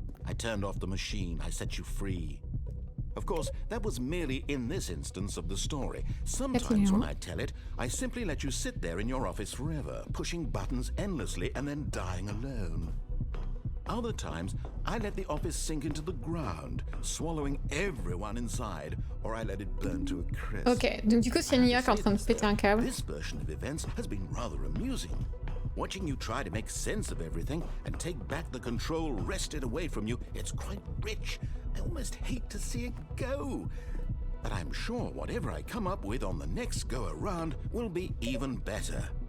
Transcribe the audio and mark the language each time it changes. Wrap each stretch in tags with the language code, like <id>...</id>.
<en>I turned off the machine. I set you free. Of course, that was merely in this instance of the story. Sometimes when I tell it, I simply let you sit there in your office forever, pushing buttons endlessly and then dying alone. Other times, I let the office sink into the ground, swallowing everyone inside, or I let it burn to a crisp.</en> <fr>Ok, donc du coup, c'est Nia qui est en train de péter un câble.</fr> <en>This version of events has been rather amusing. Watching you try to make sense of everything and take back the control wrested away from you, it's quite rich. I almost hate to see it go. But I'm sure whatever I come up with on the next go-around will be even better.</en>